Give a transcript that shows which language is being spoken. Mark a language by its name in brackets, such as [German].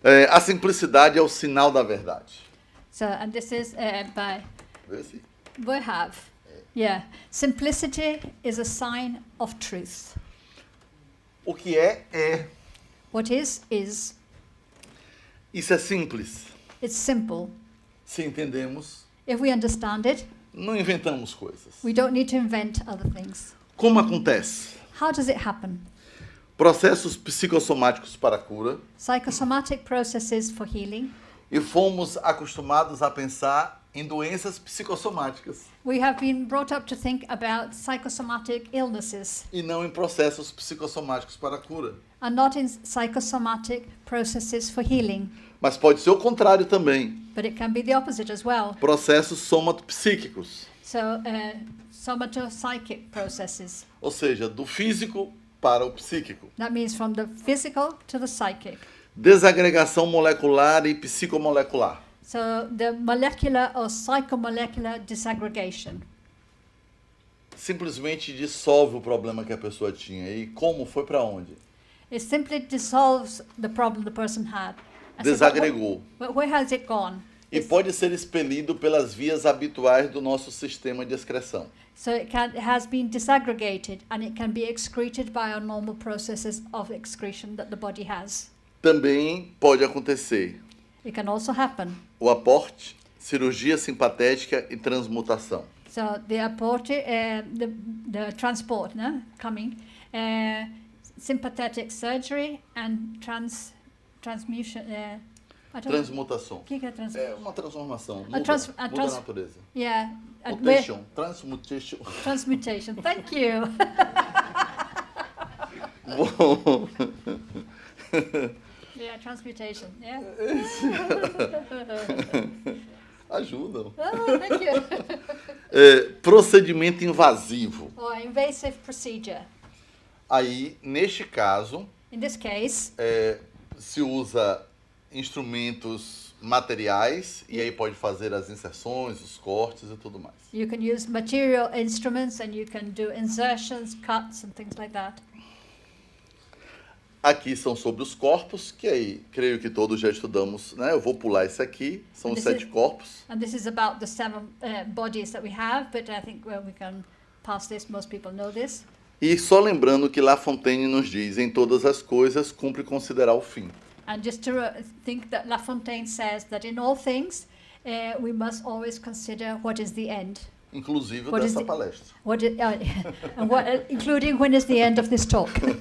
[Portuguese] A simplicidade é o sinal da verdade. [English] So, and this is by [Portuguese] Vê se- [English] Boerhaave. Yeah. Simplicity is a sign of truth. [Portuguese] O que é. [English] What is. [Portuguese] Isso é simples. [English] It's simple. [Portuguese] Se entendemos, [English] If we understand it, [Portuguese] não inventamos coisas. [English] we don't need to invent other things. [Portuguese] Como acontece? [English] How does it happen? [Portuguese] Processos psicossomáticos para a cura, [English] Psychosomatic processes for healing. [Portuguese] e fomos acostumados a pensar em doenças psicossomáticas [English] We have been brought up to think about psychosomatic illnesses [Portuguese] e não em processos psicossomáticos para a cura. [English] and not in psychosomatic processes for healing. [Portuguese] Mas pode ser o contrário também. [English] But it can be the opposite as well. [Portuguese] Processos somatopsíquicos, [English] So, somatopsychic processes. [Portuguese] ou seja, do físico para o psíquico. [English] That means from the physical to the psychic. [Portuguese] Desagregação molecular e psicomolecular. [English] So, the molecular or psychomolecular disaggregation. [Portuguese] Simplesmente dissolve o problema que a pessoa tinha. E como foi para onde? [English] It simply dissolves the problem the person had. I said, [Portuguese] Desagregou. [English] but where has it gone? [Portuguese] E pode ser expelido pelas vias habituais do nosso sistema de excreção. [English] So it has been disaggregated and it can be excreted by our normal processes of excretion that the body has. [Portuguese] Também pode acontecer [English] It can also happen [Portuguese] o aporte cirurgia simpatética e transmutação. [English] So the transport, no? Coming, sympathetic surgery and transmutation. I don't know. [Portuguese] Transmutação. O que é É uma transformação, A muda, trans- a muda trans- a natureza. [English] Yeah. Mutation, transmutation. Transmutation. Thank you. [Portuguese] Bom, [English] Yeah, transmutation. Yeah. [Portuguese] ajudam. [English] Oh, thank you. [Portuguese] Procedimento invasivo. [English] Or invasive procedure. [Portuguese] Aí, neste caso, [English] In this case, [Portuguese] se usa instrumentos materiais e aí pode fazer as inserções, os cortes e tudo mais. [English] you can use material instruments and you can do insertions, cuts, and things like that. [Portuguese] Aqui são sobre os corpos, que aí creio que todos já estudamos, né? Eu vou pular esse aqui, são os [English] This [Portuguese] 7 [English] is- [Portuguese] corpos. [English] And this is about the 7 bodies that we have, but I think we can pass this. Most people know this. [Portuguese] E só lembrando que La Fontaine nos diz, em todas as coisas cumpre considerar o fim. [English] And just to think that La Fontaine says that in all things, we must always consider what is the end. [Portuguese] Inclusive [English] What is [Portuguese] dessa [English] the- [Portuguese] palestra. [English] And including when is the end of this talk.